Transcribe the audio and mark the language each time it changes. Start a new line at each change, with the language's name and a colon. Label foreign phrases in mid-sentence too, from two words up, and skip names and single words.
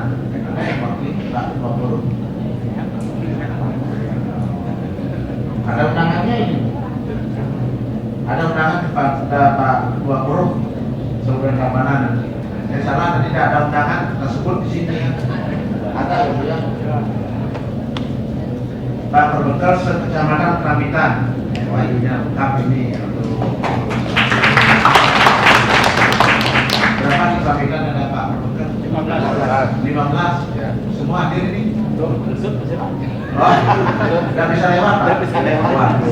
Indonesian: Wakil Pak Ketua Forum. Ada undangannya ini. Ada undangan kepada Pak Ketua Forum se-Kabupaten Tabanan. Saya salah tadi tidak ada undangan tersebut di sini. Ada ya. Pak Perbekal se-Kecamatan Kramitan. Wah ini lengkap ini untuk berapa disampaikan ada Pak Perbekal? 15 ya. Semua hadir ini? Oh, sudah bisa lewat Pak? Bisa lewat.